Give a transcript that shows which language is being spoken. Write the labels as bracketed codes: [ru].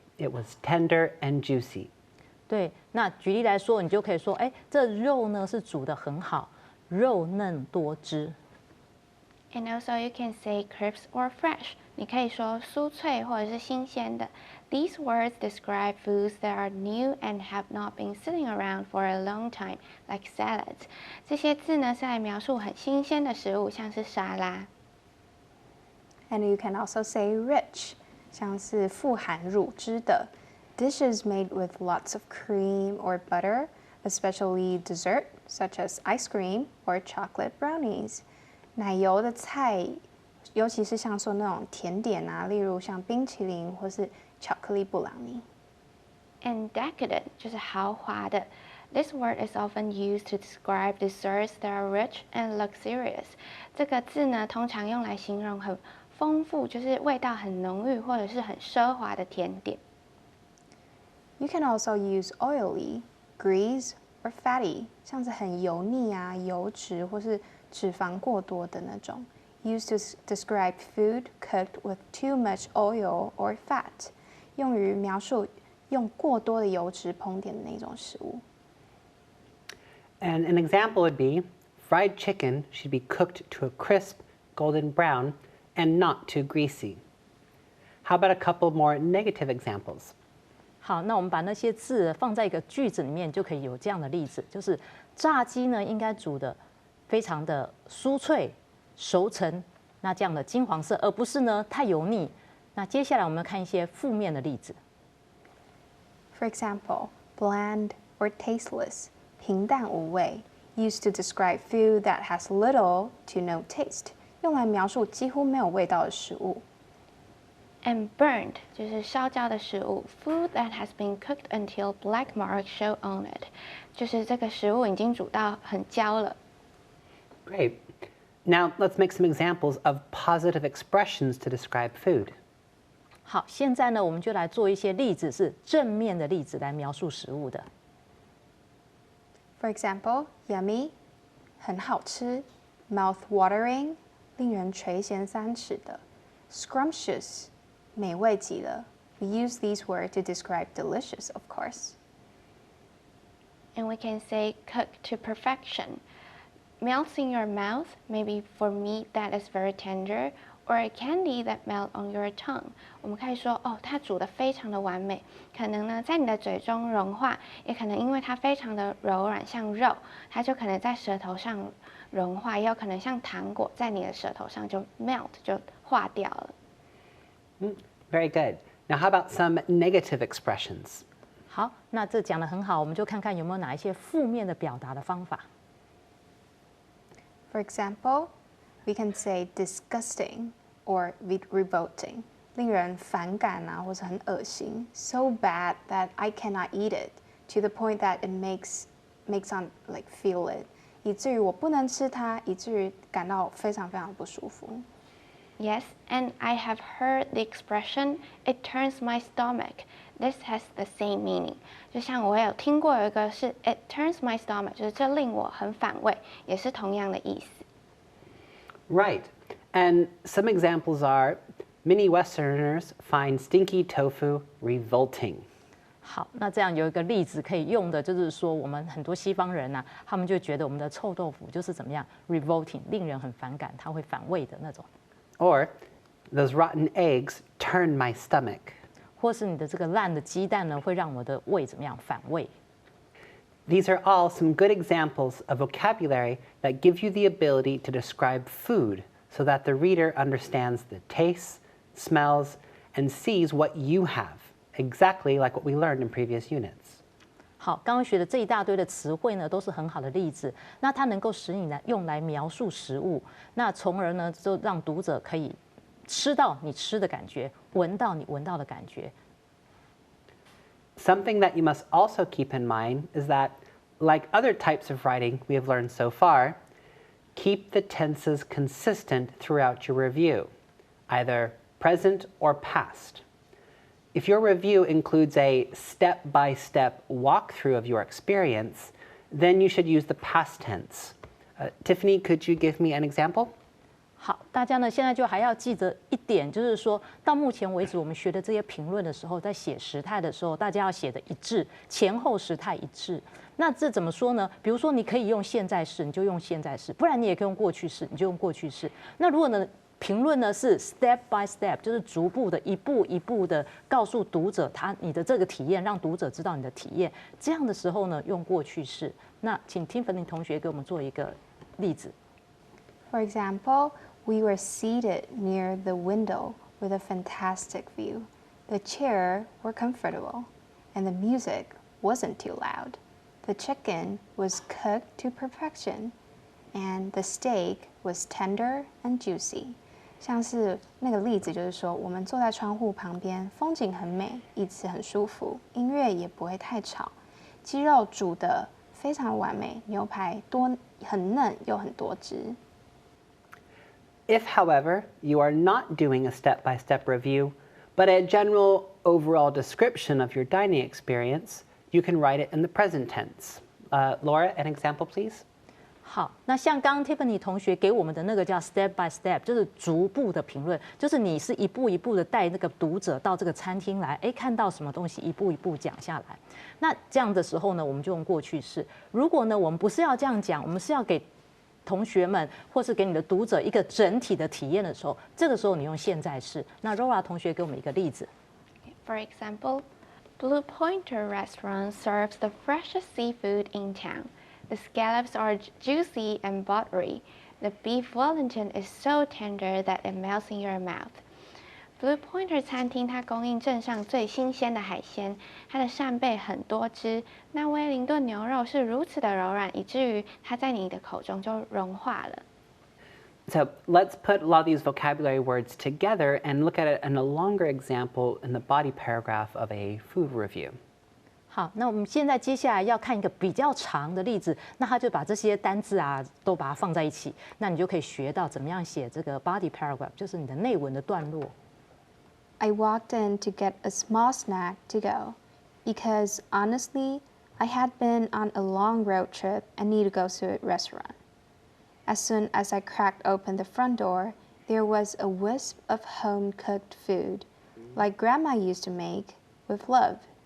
[en] It was tender and juicy. [zh] 对，那举例来说，你就可以说，这肉呢是煮得很好，肉嫩多汁。 [en] And also you can say crisp or fresh。 [zh] 你可以说酥脆或者是新鲜的。 [en] These words describe foods that are new and have not been sitting around for a long time, like salads。 [zh] 这些字呢是来描述很新鲜的食物，像是沙拉。 [en] And you can also say rich， [zh] 像是富含乳汁的。 [en] Dishes made with lots of cream or butter, especially dessert, such as ice cream or chocolate brownies。 [zh] 奶油的菜，尤其是像说那种甜点例如像冰淇淋或是巧克力布朗尼。 [en] And decadent [zh] 就是豪华的。 [en] This word is often used to describe desserts that are rich and luxurious。 [zh] 这个字呢，通常用来形容很丰富，就是味道很浓郁或者是很奢华的甜点。 [en] You can also use oily, grease, or fatty， [zh] 像是很油腻油脂或是脂肪过多的那种。 [en] Used to describe food cooked with too much oil or fat， [zh] 用于描述用过多的油脂烹点的那种食物。 [en] And an example would be, fried chicken should be cooked to a crisp golden brown and not too greasy. How about a couple more negative examples? [zh] 好，那我们把那些字放在一个句子里面，就可以有这样的例子，就是炸鸡呢应该煮的非常的酥脆、熟成，那这样的金黄色，而不是呢太油腻。那接下来我们看一些负面的例子。 [en] For example, bland or tasteless, [zh] 平淡无味, [en] used to describe food that has little to no taste, [zh] 用来描述几乎没有味道的食物。 [en] And burned [zh] 就是烧焦的食物 [en] ，food that has been cooked until black marks show on it， [zh] 就是这个食物已经煮到很焦了。 [en] Great. Now let's make some examples of positive expressions to describe food. [zh] 好，现在呢，我们就来做一些例子，是正面的例子来描述食物的。 [en] For example, yummy, [zh] 很好吃 [en] mouth-watering, [zh] 令人垂涎三尺的 [en] scrumptious, [zh] 美味极了 [en] We use these words to describe delicious, of course. And we can say cook to perfection. Melts in your mouth, maybe for meat that is very tender, or a candy that melt on your tongue. [zh] 我们可以说，哦，它煮得非常的完美，可能呢在你的嘴中融化，也可能因为它非常的柔软，像肉，它就可能在舌头上融化，也有可能像糖果在你的舌头上就 [en] melt [zh] 就化掉了。 [en] Very good. Now how about some negative expressions? [zh] 好，那这讲得很好，我们就看看有没有哪一些负面的表达的方法。 [en] For example, we can say disgusting or revolting, [zh] 令人反感啊，或者很恶心 [en] so bad that I cannot eat it, to the point that it makes on like feel it, [zh] 以至于我不能吃它，以至于感到非常非常不舒服。 [en] Yes, and I have heard the expression, it turns my stomach. This has the same meaning. [zh] 就像我有听过有一个是 [en] it turns my stomach， [zh] 就是这令我很反胃，也是同样的意思。 [en] Right. And some examples are many Westerners find stinky tofu revolting. [zh] 好，那这样有一个例子可以用的，就是说我们很多西方人啊，他们就觉得我们的臭豆腐就是怎么样 [en] revolting， [zh] 令人很反感，它会反胃的那种。 [en] Or those rotten eggs turn my stomach. [zh] 或是你的这个烂的鸡蛋呢，会让我的胃怎么样反胃？ [en] These are all some good examples of vocabulary that give you the ability to describe food so that the reader understands the tastes, smells, and sees what you have, exactly like what we learned in previous units. [zh] 好，刚刚学的这一大堆的词汇呢，都是很好的例子。那它能够使你来用来描述食物，那从而呢，就让读者可以吃到你吃的感觉，闻到你闻到的感觉。 [en] Something that you must also keep in mind is that, like other types of writing we have learned so far, keep the tenses consistent throughout your review, either present or past. If your review includes a step-by-step walkthrough of your experience, then you should use the past tense. Tiffany, could you give me an example? [zh] 好，大家呢现在就还要记得一点，就是说到目前为止我们学的这些评论的时候，在写时态的时候，大家要写的一致，前后时态一致。那这怎么说呢？比如说你可以用现在式，你就用现在式；不然你也可以用过去式，你就用过去式。那如果呢评论呢是 [en] step by step， [zh] 就是逐步的一步一步的告诉读者你的这个体验，让读者知道你的体验。这样的时候呢，用过去式。那请 Tiffany 同学给我们做一个例子。 [en] For example, we were seated near the window with a fantastic view. The chairs were comfortable, and the music wasn't too loud. The chicken was cooked to perfection, and the steak was tender and juicy. [zh] 像是那个例子，就是说，我们坐在窗户旁边，风景很美，椅子很舒服，音乐也不会太吵，鸡肉煮得非常完美，牛排很嫩又很多汁。 [en] If, however, you are not doing a step-by-step review, but a general overall description of your dining experience, you can write it in the present tense. Laura, an example, please? [zh] 好，那像刚刚 Tiffany 同学给我们的那个叫 [en] step by step， [zh] 就是逐步的评论，就是你是一步一步的带那个读者到这个餐厅来，看到什么东西一步一步讲下来。那这样的时候呢，我们就用过去式。如果呢，我们不是要这样讲，我们是要给同学们或是给你的读者一个整体的体验的时候，这个时候你用现在式。那 Rora 同学给我们一个例子。 [en] For example, Blue Pointer Restaurant serves the freshest seafood in town. The scallops are juicy and buttery. The beef Wellington is so tender that it melts in your mouth. [zh] Blue Pointer 餐厅它供应镇上最新鲜的海鲜，它的扇贝很多汁。那威灵顿牛肉是如此的柔软，以至于它在你的口中就融化了。 [en] So let's put a lot of these vocabulary words together and look at it in a longer example in the body paragraph of a food review. [zh] 好，那我们现在接下来要看一个比较长的例子，那他就把这些单字啊都把它放在一起，那你就可以学到怎么样写这个 [en] body paragraph， [zh] 就是你的内文的段落。 [en] I walked in to get a small snack to go because honestly, I had been on a long road trip and need to go to a restaurant. As soon as I cracked open the front door, there was a wisp of home-cooked food, like Grandma used to make, with love.